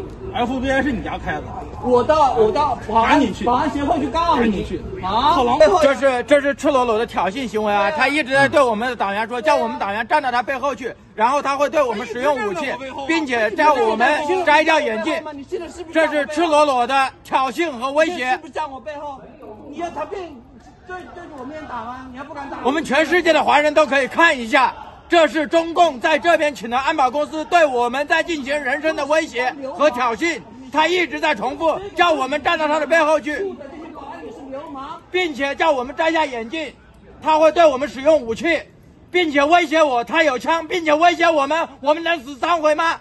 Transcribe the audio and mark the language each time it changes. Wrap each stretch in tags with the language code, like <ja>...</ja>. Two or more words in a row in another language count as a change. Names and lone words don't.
<zh>FBI 是你家開的。我到保安協會去告你。好，這是赤裸裸的挑釁行為啊！他一直在對我們的黨員說，叫我們黨員站到他背後去，然後他會對我們使用武器，並且叫我們摘掉眼鏡。這是赤裸裸的挑釁和威脅。是不是站我背後？你要他對着我面打嗎？你還不敢打？我們全世界的華人都可以看一下。這是中共在這邊請的安保公司對我們在進行人身的威脅和挑釁，他一直在重複叫我們站到他的背後去，並且叫我們摘下眼鏡，他會對我們使用武器，並且威脅我，他有槍，並且威脅我們能死3回嗎？</zh>